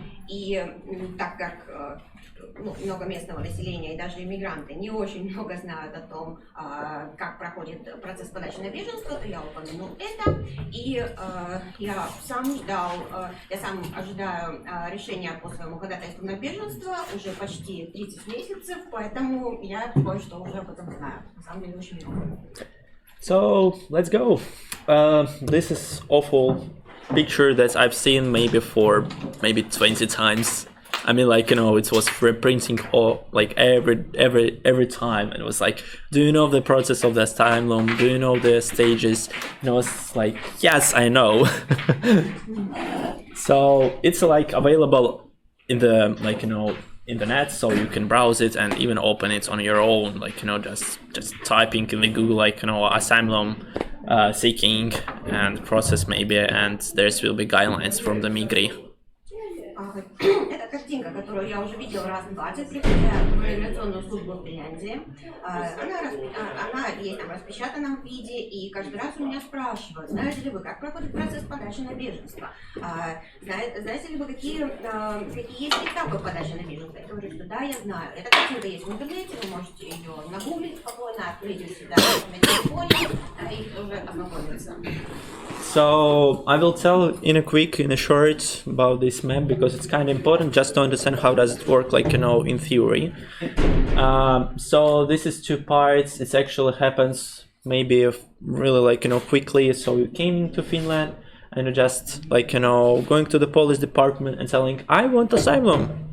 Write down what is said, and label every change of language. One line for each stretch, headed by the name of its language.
Russian: И так как много местного населения и даже иммигранты не очень много знают о том, как проходит процесс подачи на беженство, то я упомяну это. И я сам ожидаю решения по своему ходатайству на беженство уже почти 30 месяцев, поэтому я кое-что уже об этом знаю. На самом деле очень много.
English: So let's go. This is awful picture that I've seen maybe 20 times. I mean, like, it was reprinting all, like, every time, and it was like, do you know the process of the asylum? Do you know the stages? And I was like, yes, I know. So it's like available in the, like, in the net, so you can browse it and even open it on your own, like, just typing in the Google, like, asylum seeking and process maybe, and there will be guidelines from the Migri.
Russian: Это картинка, которую я уже видела раз 20, приходя в миграционную службу в Финляндии. Она есть там в распечатанном виде, и каждый раз у меня спрашивают, знаете ли вы, как проходит процесс подачи на беженство? Знаете ли вы, какие есть этапы подачи на беженство? Я говорю, что да, я знаю. Эта картинка есть в интернете, вы можете ее нагуглить спокойно, открыть у себя на телефоне и уже ознакомиться.
English: So I will tell in a short about this map, because it's kind of important just to understand how does it work, like, in theory. So this is two parts. It actually happens maybe really, like, quickly. So you came to Finland and you just, like, going to the police department and telling, I want asylum.